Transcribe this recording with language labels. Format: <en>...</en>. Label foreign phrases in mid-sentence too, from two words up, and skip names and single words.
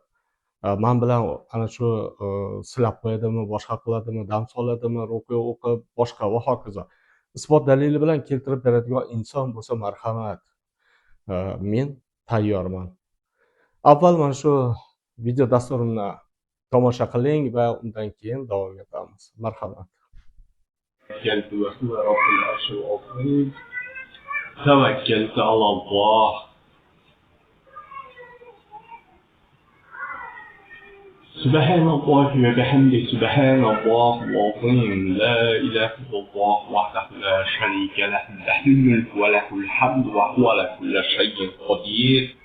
<uz>Men bilan ana shu silab qo'yadimi, boshqa qiladimi, dam soladimi, ruqiya o'qib, boshqa va hokazo. Isbot dalili bilan keltirib beradigan inson bo'lsa marhamat. Men tayyorman. Avval mana shu video dasturimni tomosha qiling va undan keyin davom etamiz. Marhamat.</uz> <ar>توكلت على الله سبحان الله وبحمده سبحان الله العظيم لا إله إلا الله وحده لا شريك له له الملك وله الحمد وهو على كل شيء قدير</ar>